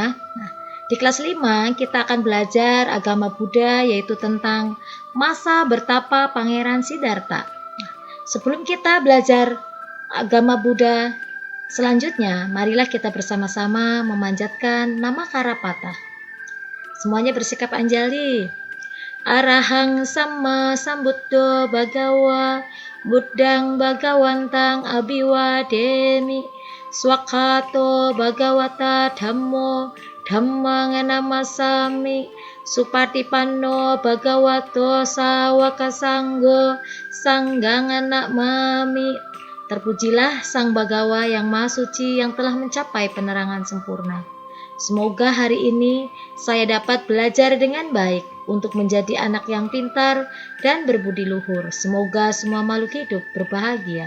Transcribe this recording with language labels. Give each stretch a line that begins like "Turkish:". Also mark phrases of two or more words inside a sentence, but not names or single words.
Indonesian: Nah, di kelas 5 kita akan belajar agama Buddha yaitu tentang masa bertapa Pangeran Siddhartha. Nah, sebelum kita belajar agama Buddha selanjutnya, marilah kita bersama-sama memanjatkan nama Karapata. Semuanya bersikap anjali.
Pali: Arahang Sama Sambuddho Bhagawa Buddhang Bhagawantang Abiwademi Swakato Bhagawata Dhammo Dhammang Namasami Supatipanno Bhagavato Sawaka Sanggo Sanggang Namami.
Indonesian: Terpujilah Sang Bagawa yang Maha Suci yang telah mencapai penerangan sempurna. Semoga hari ini saya dapat belajar dengan baik untuk menjadi anak yang pintar dan berbudi luhur. Semoga semua makhluk hidup berbahagia.